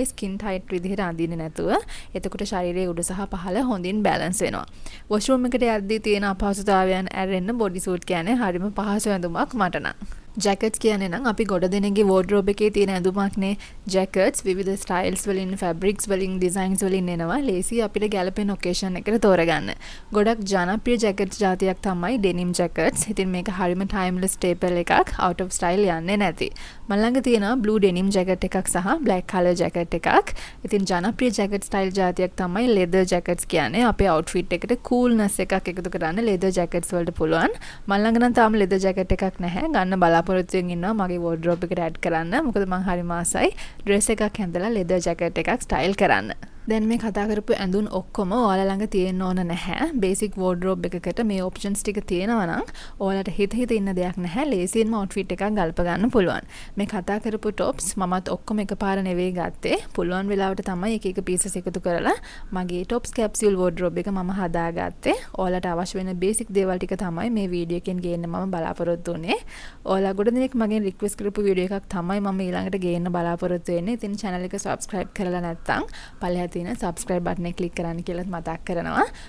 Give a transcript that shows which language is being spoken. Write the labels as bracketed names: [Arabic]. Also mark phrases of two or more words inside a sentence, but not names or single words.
[English] skin tight [Sinhala] විදිහට අඳින්නේ නැතුව. එතකොට ශරීරයේ උඩ සහ පහළ හොඳින් balance වෙනවා. washroom එකට යද්දී තියෙන අපහසුතාවයන් ඇරෙන්න body suit කියන්නේ හරිම පහසු ඇඳුමක් මට නම්. jackets කියන්නේ නම් අපි ගොඩ දෙනෙක්ගේ wardrobe එකේ තියෙන ඇඳුමක්නේ. jackets විවිධ styles වලින්, fabrics වලින්, designs වලින් එනවා. ලේසි අපිට ගැලපෙන occasion එකට තෝරගන්න. ගොඩක් ජනප්‍රිය jackets జాතියක් තමයි [English] denim jackets. [Sinhala] ඉතින් මේක හරිම [English] timeless staple [Sinhala] එකක්. [English] out of style [Sinhala] යන්නේ නැති. මම ළඟ තියෙනවා [English] blue denim jacket [Sinhala] එකක් සහ [English] black color jacket [Sinhala] එකක්. ඉතින් ජනප්‍රිය [English] jacket style [Sinhala] జాතියක් තමයි [English] leather jackets [Sinhala] කියන්නේ. අපේ outfit එකට coolness එකක් එකතු කරන්න [English] leather jackets [Sinhala] වලට පුළුවන්. මම ළඟ නම් තාම [English] leather jacket [Sinhala] එකක් නැහැ. ගන්න බලාපොරොත්තුෙන් ඉන්නවා මගේ wardrobe එකට add කරන්න. මොකද මම හරිම ආසයි dress එකක් හැඳලා [English] leather jacket [Sinhala] එකක් style කරන්න. දැන් මේ කතා කරපු ඇඳුම් ඔක්කොම ඔයාලා ළඟ තියෙන්න ඕන නැහැ. බේසික් wardrobe එකකට මේ options ටික තියෙනවා නම් ඔයාලට හිත ඉන්න දෙයක් නැහැ. ලේසියෙන්ම outfit එකක් ගල්ප ගන්න පුළුවන්. මේ කතා කරපු tops මමත් ඔක්කොම එකපාර නෙවෙයි ගත්තේ. පුළුවන් වෙලාවට තමයි එක එක pieces එකතු කරලා මගේ [English] tops capsule wardrobe [Sinhala] එක මම හදාගත්තේ. ඔයාලට අවශ්‍ය වෙන basic දේවල් ටික තමයි මේ වීඩියෝ එකෙන් ගේන්න මම බලාපොරොත්තු වෙන්නේ. ඔයාලා ගොඩ දෙනෙක් මගෙන් request කරපු වීඩියෝ එකක් තමයි මම ඊළඟට ගේන්න බලාපොරොත්තු වෙන්නේ. ඉතින් channel එක subscribe කරලා නැත්නම් පළහැත් [English] subscribe button [Sinhala] එක click කරන්න කියලා මතක් කරනවා.